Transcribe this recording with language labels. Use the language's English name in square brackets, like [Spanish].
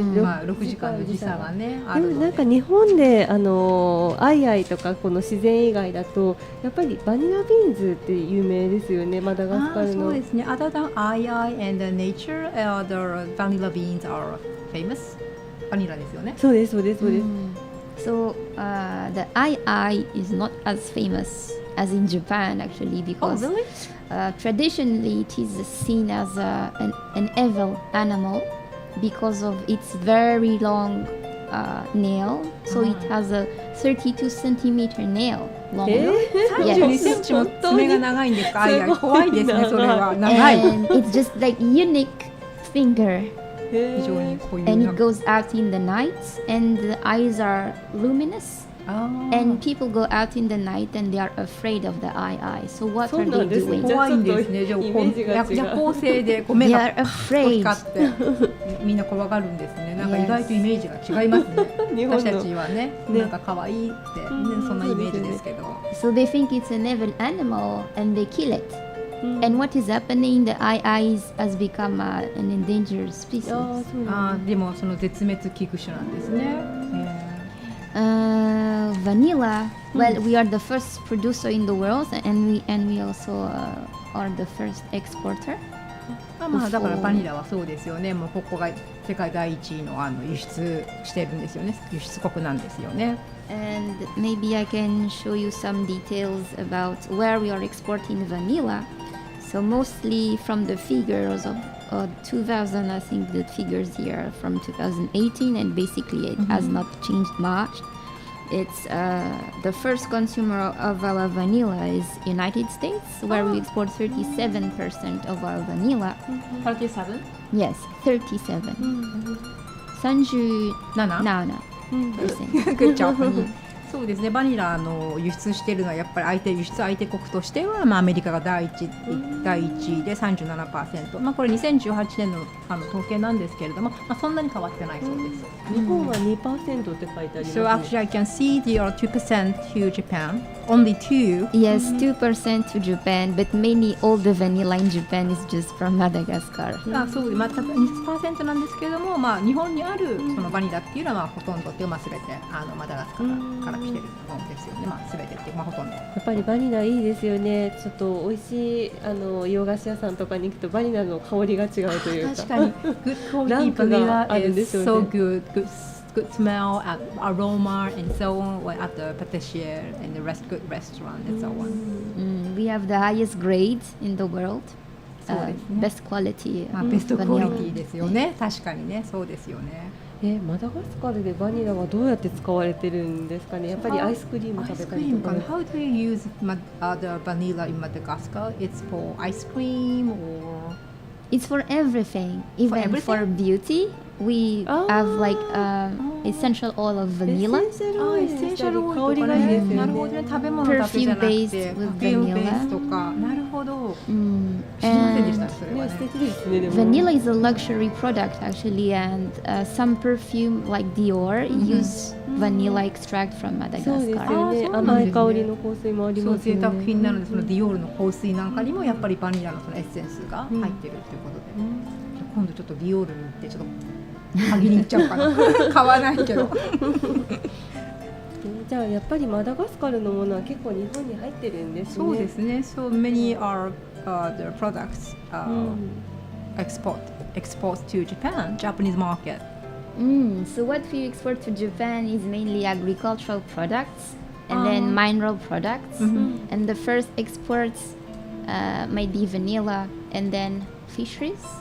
[Japanese] 6時間の時差がねあるので。なんか日本でアイアイとかこの自然以外だとやっぱりバニラビーンズって有名ですよね、マダガスカルの。そうですね。 [English] Other than ayai and nature, the vanilla beans are famous. [Japanese] バニラですよね。そうですそうですそうです。 [English] So the II is not as famous as in Japan actually, because traditionally it is seen as an evil animal because of its very long nail. So it has a 32 centimeter nail long. [Japanese] 32センチも爪が長いんですか？怖いですね、それは。長い。 [English] And it's just like unique finger. [Japanese] 非常にこういう [English] And it goes out in the night, and the eyes are luminous. And people go out in the night and they are afraid of the eye. So what are they doing? [Japanese] 怖いんですね。じゃあ夜行性でこう目が光ってみんな怖がるんですね。なんか意外とイメージが違いますね。私たちはね、なんか可愛いってそんなイメージですけど。 [English] So they think it's an evil animal and they kill it. And what is happening? The ii has become an endangered species. [Japanese] でもその絶滅危惧種なんですね。 [English] Vanilla. Well, we are the first producer in the world, and we also are the first exporter. [Japanese] まあだからバニラはそうですよね。もうここが世界第一位の輸出してるんですよね。輸出国なんですよね。 [English] And maybe I can show you some details about where we are exporting vanilla. So mostly from the figures of 2000, I think the figures here are from 2018, and basically it has not changed much. It's the first consumer of our vanilla is United States, where we export 37% of our vanilla. 37? Yes, 37. 37%. Good job. [Japanese] そうですね。バニラの輸出しているのはやっぱり輸出相手国としては、アメリカが第一位で 37%、これ2018年の統計なんですけれども、そんなに変わってないそうです。日本は 2% って書いてあります、ね。 [English] So actually I can see there are 2% to Japan, only 2. Yes, 2% to Japan, but mainly all the vanilla in Japan is just from Madagascar. [Japanese] そう、全く 2% なんですけれども、日本にあるそのバニラっていうのはほとんどっていうのは全てマダガスカルから来てるものですよね。全てってほとんど。やっぱりバニラいいですよね。ちょっと美味しい洋菓子屋さんとかに行くとバニラの香りが違うというか。確かに。 [English] Good quality vanilla is so good. Good smell, aroma, and so on at the patissier and the good restaurant and so on. We have the highest grade in the world. Best quality. [Japanese] ベストクオリティですよね。確かにね、そうですよね。マダガスカルでバニラはどうやって使われてるんですかね。やっぱりアイスクリーム食べたりとか。 [English] How do you use the vanilla in Madagascar? It's for ice cream or? It's for everything, even for beauty. We have like essential oil of vanilla. [Japanese] エッセンシャルオイルとかね。なるほどね。食べ物だけじゃなくて、 [English] perfume based [Japanese] とか。なるほど。知りませんでした、それはね。素敵ですね。 [English] Vanilla is a luxury product actually, and some perfume like Dior use vanilla extract from Madagascar. [Japanese] そうですよね。甘い香りの香水もありますよね。贅沢品なので、そのディオールの香水なんかにもやっぱりバニラのそのエッセンスが入ってるっていうことで、今度ちょっとディオールに行ってちょっと鍵に行っちゃうかな。買わないけど。じゃあやっぱりマダガスカルのものは結構日本に入ってるんですね。そうですね。 [English] So many are the products export to Japan, Japanese market. So what we export to Japan is mainly agricultural products and then mineral products. And the first exports might be vanilla and then fisheries.